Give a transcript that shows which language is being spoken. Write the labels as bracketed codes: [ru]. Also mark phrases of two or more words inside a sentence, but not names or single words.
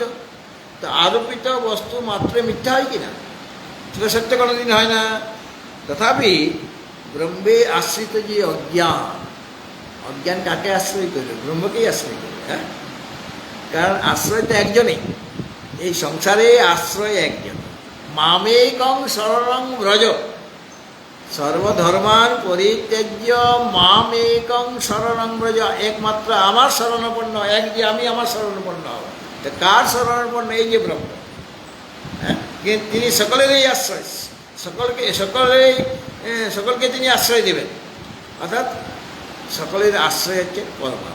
[bn] তো আরোপিত বস্তু মাত্র মিথ্যা হয় কিনা? সেটা সত্য কোনোদিন হয় না। তথাপি ব্রহ্মে আশ্রিত যে অজ্ঞান, অজ্ঞান কাকে আশ্রয় করবে? ব্রহ্মকেই আশ্রয় করবে। হ্যাঁ, কারণ আশ্রয় তো একজনই, এই সংসারে আশ্রয় একজন। [sa] মামেকং শরণং ব্রজ সর্বধর্মান পরিত্যাজ্য মামেকং শরণং ব্রজ। [bn] একমাত্র আমার শরণাপন্ন, এক যে আমি আমার শরণাপন্ন হব। তো কার শরণাপন্ন? এই যে ব্রহ্ম। হ্যাঁ, তিনি সকলেরই আশ্রয়, সকলকে তিনি আশ্রয় দেবেন। অর্থাৎ সকলের আশ্রয় হচ্ছে পরমাত্মা।